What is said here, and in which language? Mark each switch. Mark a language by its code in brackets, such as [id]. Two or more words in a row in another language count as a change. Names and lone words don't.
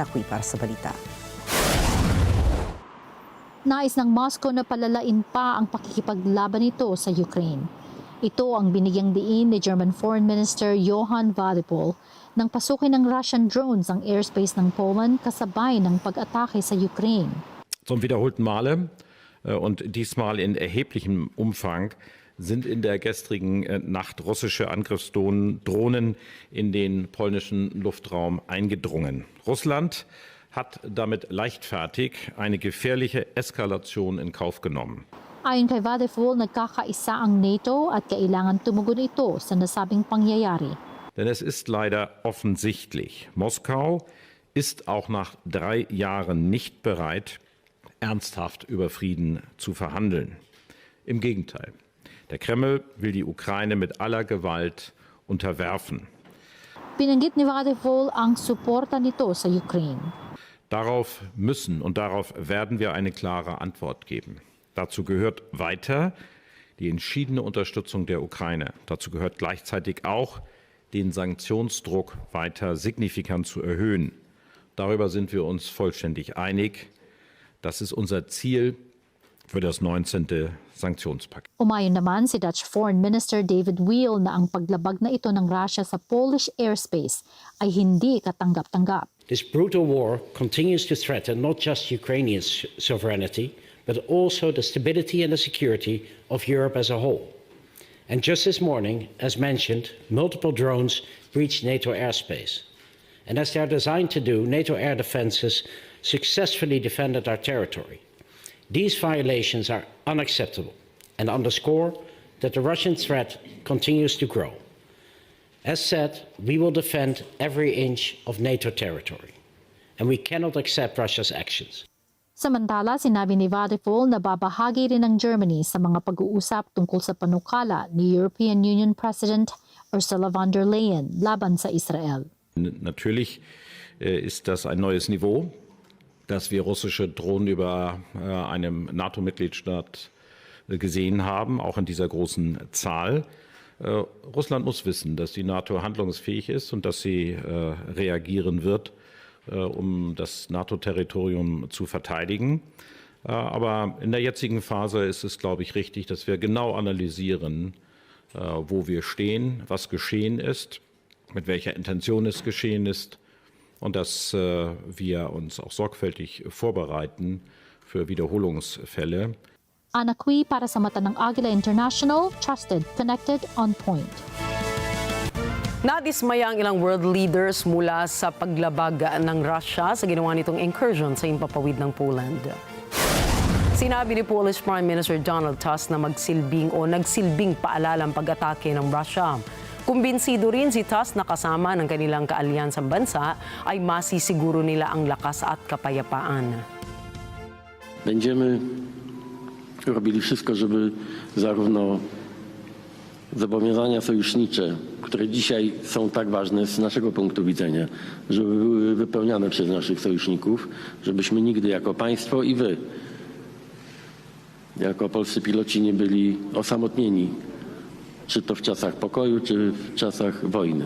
[tl] Anak para sa balita. Nais ng Moscow na palalain pa ang pakikipaglaban nito sa Ukraine. Ito ang binigyang diin ni [en] German Foreign Minister [tl] Johann Wadephol nang pasukin ng [en] Russian drones [tl] ang airspace ng Poland kasabay ng pag-atake sa Ukraine. [de] Zum wiederholten Male und diesmal in erheblichem Umfang sind in der gestrigen Nacht russische Angriffsdrohnen in den polnischen Luftraum eingedrungen. Russland hat damit leichtfertig eine gefährliche Eskalation in Kauf genommen. [tl] Ayon kay Wadephol, nagkakaisa ang NATO at kailangan tumugon ito sa nasabing pangyayari. [de] Denn es ist leider offensichtlich, Moskau ist auch nach 3 Jahren nicht bereit, ernsthaft über Frieden zu verhandeln. Im Gegenteil, der Kreml will die Ukraine mit aller Gewalt unterwerfen. [tl] Binanggit ni Wadephol ang suporta nito sa Ukraine. [de] Darauf müssen und darauf werden wir eine klare Antwort geben. Dazu gehört weiter die entschiedene Unterstützung der Ukraine. Dazu gehört gleichzeitig auch, den Sanktionsdruck weiter signifikant zu erhöhen. Darüber sind wir uns vollständig einig. Das ist unser Ziel für das 19. Sanktionspaket. [tl] Umayon naman si [en] Dutch Foreign Minister [tl] David Weil na ang paglabag na ito ng Russia sa [en] Polish airspace [tl] ay hindi katanggap-tanggap. [en] This brutal war continues to threaten not just Ukrainian sovereignty, but also the stability and the security of Europe as a whole. And just this morning, as mentioned, multiple drones breached NATO airspace. And as they are designed to do, NATO air defenses successfully defended our territory. These violations are unacceptable and underscore that the Russian threat continues to grow. As said, we will defend every inch of NATO territory, and we cannot accept Russia's actions. [tl] Samantala, sinabi ni Wadephol na babahagi rin ng Germany sa mga pag-uusap tungkol sa panukala ni [en] European Union President [tl] Ursula von der Leyen laban sa Israel. [de] Natürlich ist das ein neues Niveau, dass wir russische Drohnen über einem NATO-Mitgliedstaat gesehen haben, auch in dieser großen Zahl. Russland muss wissen, dass die NATO handlungsfähig ist und dass sie reagieren wird, um das NATO-Territorium zu verteidigen. Aber in der jetzigen Phase ist es, glaube ich, richtig, dass wir genau analysieren, wo wir stehen, was geschehen ist, mit welcher Intention es geschehen ist und dass wir uns auch sorgfältig vorbereiten für Wiederholungsfälle. [tl] ANAK para sa mata ng Agila International, [en] trusted, connected, on point. [tl] Nadismaya ang ilang [en] world leaders [tl] mula sa paglabag ng Russia sa ginawa nitong incursion sa himpapawid ng Poland. Sinabi ni [en] Polish Prime Minister [tl] Donald Tusk na nagsilbing paalala ang pag-atake ng Russia. Kumbinsido rin si Tusk na kasama ng kanilang kaalyansang bansa ay masisiguro nila ang lakas at kapayapaan. [pl] Będziemy robili wszystko, żeby zarówno zobowiązania sojusznicze, które dzisiaj są tak ważne z naszego punktu widzenia, żeby były wypełniane przez naszych sojuszników, żebyśmy nigdy jako państwo i wy, jako polscy piloci, nie byli osamotnieni, czy to w czasach pokoju, czy w czasach wojny.